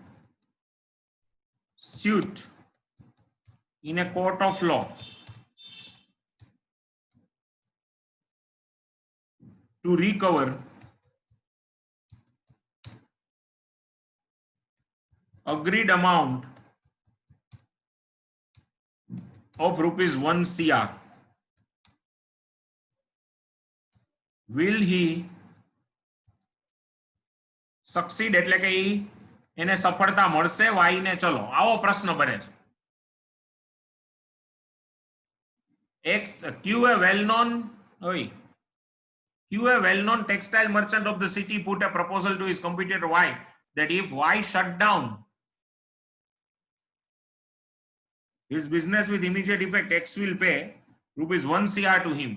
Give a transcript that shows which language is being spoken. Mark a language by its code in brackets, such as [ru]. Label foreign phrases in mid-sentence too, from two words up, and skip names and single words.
[en] suit in a court of law to recover agreed amount of rupees 1 CR. Will he succeed? [gu] એટલે કે એને સફળતા મળશે વાય ને? ચલો આવો પ્રશ્ન બને છે. [en] X, Q a well-known textile merchant of the city put a proposal to his competitor Y that if Y shut down his business with immediate effect, X will pay rupees 1 CR to him.